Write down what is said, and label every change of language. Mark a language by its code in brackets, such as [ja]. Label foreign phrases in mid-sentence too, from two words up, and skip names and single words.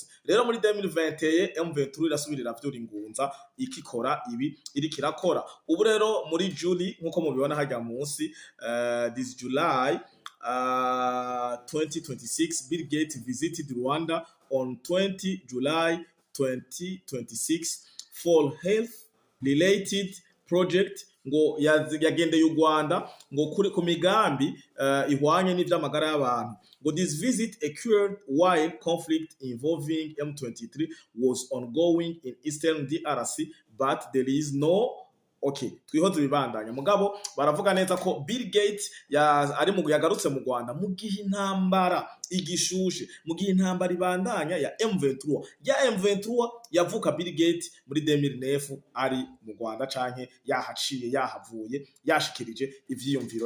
[rn] Rero muri 2020 M23 irasubirira vyura ingunza ikikora ibi iri kirakora. Ubu rero muri July nkuko mubibona hajya munsi, [en] this July 2026, Bill Gates visited Rwanda on 20 July 2026 for health related project, [rn] ngo yagendeye u Rwanda ngo kuri ku migambi ihwanye n'ivy'amagara y'abantu. [en] Ngo this visit occurred while conflict involving M23 was ongoing in Eastern DRC, but there is no [rn] twihoze bibandanya. Mugabo baravuga neza ko Bill Gates ari mu yagarutse mu Rwanda mu gihe intambara igishushe, mu gihe intambara ibandanya ya M23. Ya M23 yavuka Bill Gates muri 2009 ari mu Rwanda canke yahaciye yahavuye yashikirije ivyiyumviro.